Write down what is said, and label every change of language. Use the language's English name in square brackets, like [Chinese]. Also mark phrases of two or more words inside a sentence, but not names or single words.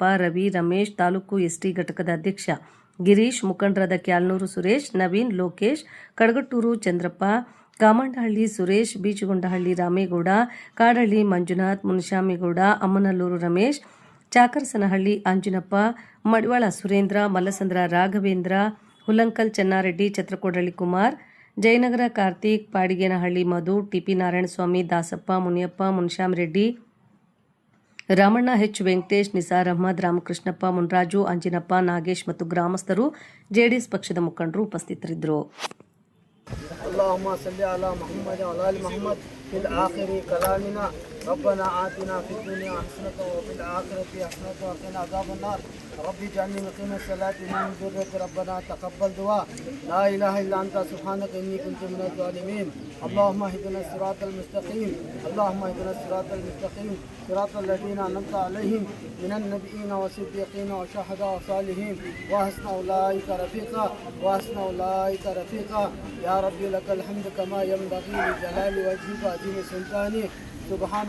[Kannada] ರವಿ, ರಮೇಶ್, ತಾಲೂಕು ಎಸ್ಟಿ ಘಟಕದ ಅಧ್ಯಕ್ಷ ಗಿರೀಶ್, ಮುಖಂಡರಾದ ಕ್ಯಾಲ್ನೂರು ಸುರೇಶ್, ನವೀನ್, ಲೋಕೇಶ್, ಕಡಗಟ್ಟೂರು ಚಂದ್ರಪ್ಪ, ಕಾಮಂಡಹಳ್ಳಿ ಸುರೇಶ್, ಬೀಚಗೊಂಡಹಳ್ಳಿ ರಾಮೇಗೌಡ, ಕಾಡಹಳ್ಳಿ ಮಂಜುನಾಥ್, ಮುನಿಶಾಮಿಗೌಡ, ಅಮ್ಮನಲ್ಲೂರು ರಮೇಶ್, ಚಾಕರಸನಹಳ್ಳಿ ಅಂಜಿನಪ್ಪ, ಮಡಿವಾಳ ಸುರೇಂದ್ರ, ಮಲ್ಲಸಂದ್ರ ರಾಘವೇಂದ್ರ, ಹುಲ್ಲಂಕಲ್ ಚೆನ್ನಾರೆಡ್ಡಿ, ಛತ್ರಕೋಡಹಳ್ಳಿ ಕುಮಾರ್, ಜಯನಗರ ಕಾರ್ತಿಕ್, ಪಾಡಿಗೇನಹಳ್ಳಿ ಮಧು, ಟಿಪಿ ನಾರಾಯಣಸ್ವಾಮಿ, ದಾಸಪ್ಪ, ಮುನಿಯಪ್ಪ, ಮುನಿಶಾಮಿರೆಡ್ಡಿ, ರಾಮಣ್ಣ, ಎಚ್ ವೆಂಕಟೇಶ್, ನಿಸಾರ್ ಅಹಮದ್, ರಾಮಕೃಷ್ಣಪ್ಪ, ಮುನ್ರಾಜು, ಅಂಜಿನಪ್ಪ, ನಾಗೇಶ್ ಮತ್ತು ಗ್ರಾಮಸ್ಥರು, ಜೆಡಿಎಸ್ ಪಕ್ಷದ ಮುಖಂಡರು ಉಪಸ್ಥಿತರಿದ್ದರು. [Arabic] اللهم صل على محمد وعلى ال محمد في الآخر كلامنا ربنا آتنا في الدنيا حسنة وفي الآخرة حسنة وقنا عذاب النار ربي اجعلني مقيم الصلاة ومن ذريتي ربنا تقبل دعاء لا إله إلا أنت سبحانك إني كنت من الظالمين اللهم اهدنا الصراط المستقيم اللهم اهدنا الصراط المستقيم صراط الذين أنعمت عليهم من النبيين والصديقين والشهداء والصالحين وحسن أولئك رفيقا وحسن أولئك رفيقا يا ربي لك الحمد كما ينبغي لجلال وجهك وعظيم سلطانه سبحان